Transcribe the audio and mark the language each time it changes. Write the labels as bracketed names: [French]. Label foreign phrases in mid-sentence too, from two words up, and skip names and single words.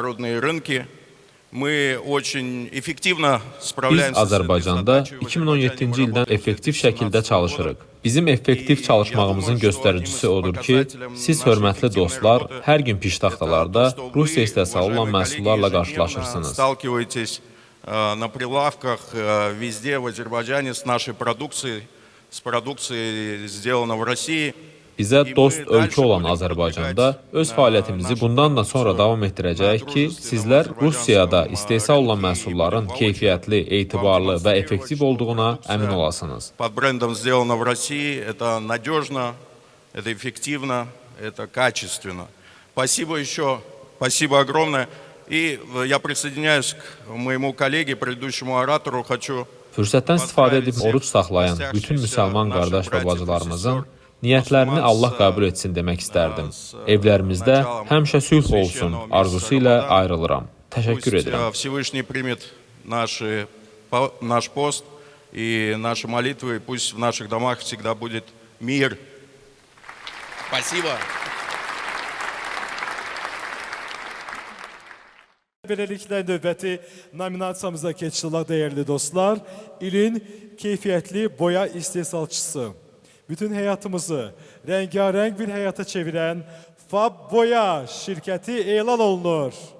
[Azerbaijani] Biz Azərbaycanda 2017-ci ildən effektiv şəkildə çalışırıq. Bizim effektiv çalışmağımızın göstəricisi odur ki, siz hörmətli dostlar hər gün piştaxtalarda Rusiya istehsalı olan məhsullarla qarşılaşırsınız. [Russian] На прилавках везде в Азербайджане с нашей продукцией, с продукцией, сделанной в России. [Azerbaijani] Bizə dost ölkə olan Azərbaycanda öz fəaliyyətimizi bundan da sonra davam etdirəcəyik ki, sizlər Rusiyada istehsal olan məhsulların keyfiyyətli, etibarlı və effektiv olduğuna əmin olasınız. [Russian] Под брендом сделано в России, это надежно, это эффективно, это качественно. Спасибо еще, спасибо огромное. И я присоединяюсь к моему коллеге, предыдущему оратору, хочу [Azerbaijani] Fürsətdən istifadə edib oruç saxlayan bütün müsəlman qardaş və bacılarımızın Niyyətlərini Allah qəbul etsin demək istərdim. Evlərimizdə həmişə sülh olsun arzusu ilə ayrılıram. Təşəkkür edirəm. [Russian] Всевышний примет наш пост и наши молитвы, пусть в наших домах всегда будет мир. Спасибо. [Azerbaijani] Beləliklə növbəti nominasiyamıza keçirilək dəyərli dostlar. İlin keyfiyyətli boya istehsalçısı. Bütün həyatımızı rəngarəng bir həyata çevirən Fab Boya şirkəti elan olunur.